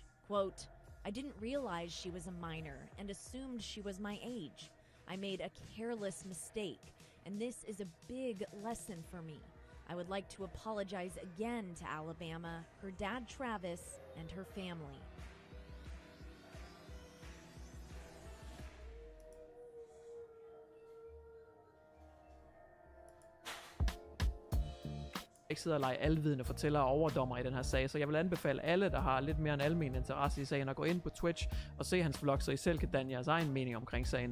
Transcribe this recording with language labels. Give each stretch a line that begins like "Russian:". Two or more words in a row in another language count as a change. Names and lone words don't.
English: Quote, I didn't realize she was a minor and assumed she was my age. I made a careless mistake, and this is a big lesson for me. I would like to apologize again to Alabama, her dad Travis, and her family.
Danish: ikke sidder og lege alvidende fortæller og overdommer i den her sag, så jeg vil anbefale alle, der har lidt mere en almen interesse i sagen, at gå ind på Twitch og se hans vlog, så I selv kan danne jeres egen mening omkring sagen.